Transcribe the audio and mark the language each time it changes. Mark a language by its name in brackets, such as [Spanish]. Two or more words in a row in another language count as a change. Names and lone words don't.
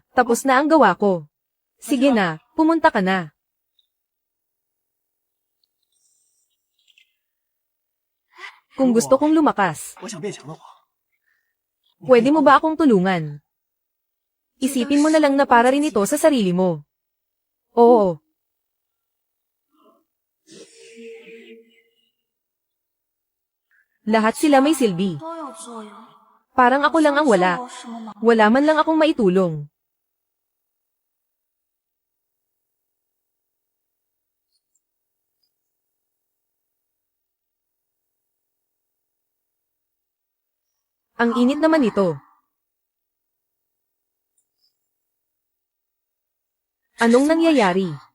[Filipino] Tapos na ang gawa ko. Sige na, pumunta ka na. Kung gusto kong lumakas, [Chinese] 我想变强的话， [Filipino] pwede mo ba akong tulungan? Isipin mo na lang na para rin ito sa sarili mo. Oo. Lahat sila may silbi. [Chinese] 都有作用。 [Filipino] Parang ako lang ang wala. [Chinese] 做什么忙？ [Filipino] Wala man lang akong maitulong. Ang init naman ito. Anong nangyayari?